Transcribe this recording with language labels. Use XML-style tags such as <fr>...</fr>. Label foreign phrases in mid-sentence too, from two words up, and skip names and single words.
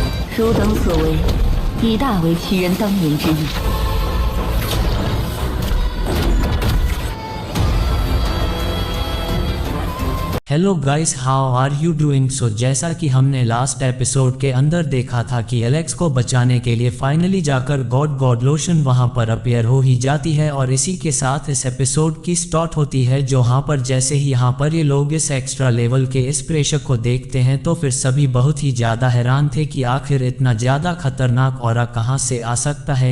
<zh>汝等所为，已大为其人当年之意。</zh> <en>Hello guys, How are you doing.</en> <hi>सो जैसा कि हमने</hi> <en>last episode</en> <hi>के अंदर देखा था कि एलेक्स को बचाने के लिए फाइनली जाकर गॉड लोशन वहां पर अपीयर हो ही जाती है और इसी के साथ इस एपिसोड की स्टार्ट होती है। जहां पर जैसे ही यहाँ पर ये लोग इस</hi> <en>extra level</en> <hi>के इस प्रेशर को देखते हैं तो फिर सभी बहुत ही ज्यादा हैरान थे कि आखिर इतना ज्यादा खतरनाक ऑरा कहां से आ सकता है।</hi>